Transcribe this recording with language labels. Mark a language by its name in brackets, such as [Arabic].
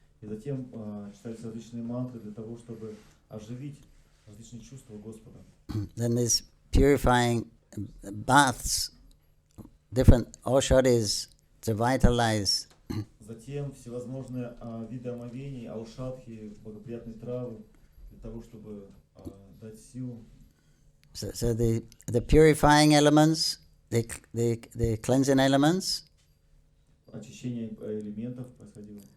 [Russian] И затем читались различные мантры для того, чтобы оживить различные чувства Господа. [English] Then there's purifying baths, different aushadis to vitalize. [Russian] Затем всевозможные виды омовений, аушадхи, благоприятные травы для того, чтобы дать силу. [English] So the purifying elements, the cleansing elements. [Russian] Очищение элементов происходило.